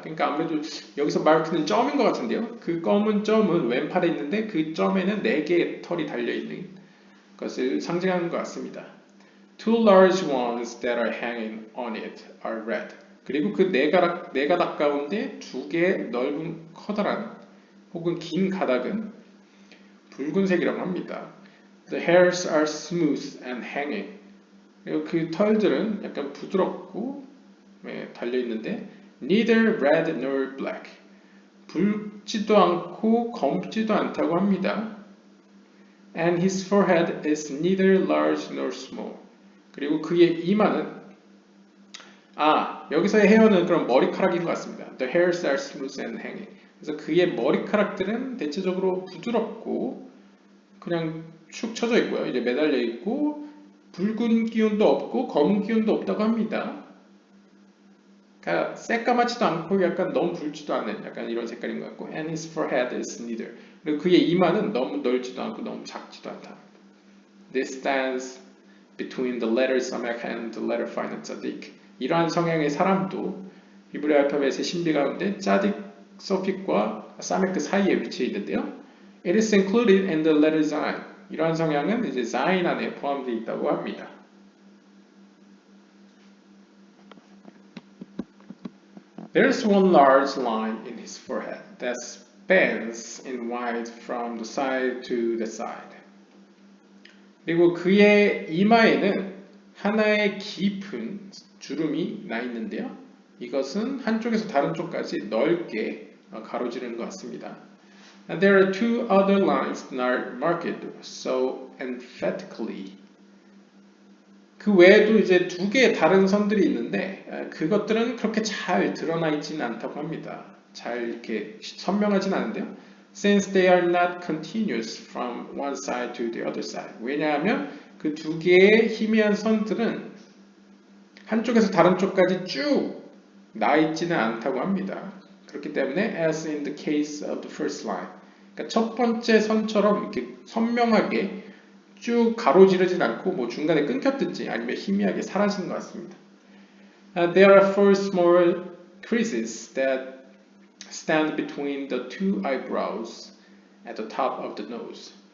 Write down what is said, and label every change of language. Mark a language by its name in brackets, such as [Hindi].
[Korean] 그러니까 아무래도 여기서 마크는 점인 것 같은데요. 그 검은 점은 왼팔에 있는데 그 점에는 4개의 털이 달려있는 것을 상징하는 것 같습니다. [English] Two large ones that are hanging on it are red. [Korean] 그리고 그 네 가닥 가운데 2개의 넓은 커다란 혹은 긴 가닥은 붉은색이라고 합니다. [English] The hairs are smooth and hanging. [Korean] 그리고 그 털들은 약간 부드럽고 달려있는데 [English] neither red nor black. [Korean] 붉지도 않고 검지도 않다고 합니다. [English] And his forehead is neither large nor small. [Korean] 그리고 그의 이마는 여기서의 헤어는 그럼 머리카락인 것 같습니다. [English] The hairs are smooth and hanging. [Korean] 그래서 그의 머리카락들은 대체적으로 부드럽고 그냥 축 처져 있고요. 이제 매달려 있고 붉은 기운도 없고 검은 기운도 없다고 합니다. 그러니까 새까맣지도 않고 약간 너무 붉지도 않은 약간 이런 색깔인 것 같고 [English] And his forehead is neither. [Korean] 그리고 그의 이마는 너무 넓지도 않고 너무 작지도 않다. [English] This stands between the letter samek and the letter final tzadik. [Korean] 이러한 성향의 사람도 히브리 알파벳의 신비 가운데 짜딕 서픽과 사메크 사이에 위치해 있는데요. [English] It is included in the letter zayin. [Korean] 이러한 성향은 이제 zayin 안에 포함되어 있다고 합니다. [English] There's one large line in his forehead that spans in wide from the side to the side. [Korean] 그리고 그의 이마에는 하나의 깊은 주름이 나 있는데요. 이것은 한쪽에서 다른 쪽까지 넓게 가로지르는 것 같습니다. [English] And there are two other lines not marked so emphatically. [Korean] 그 외에도 이제 두 개의 다른 선들이 있는데 그것들은 그렇게 잘 드러나 있지는 않다고 합니다. 잘 이렇게 선명하진 않은데요. [English] Since they are not continuous from one side to the other side. [Korean] 왜냐하면 그 두 개의 희미한 선들은 한쪽에서 다른 쪽까지 쭉 나 있지는 않다고 합니다. 그렇기 때문에 [English] as in the case of the first line. [Korean] 그러니까 첫 번째 선처럼 이렇게 선명하게 쭉 가로지르진 않고 뭐 중간에 끊겼든지 아니면 희미하게 사라진 것 같습니다. [English] There are four small creases that stand between the two eyebrows at the top of the nose.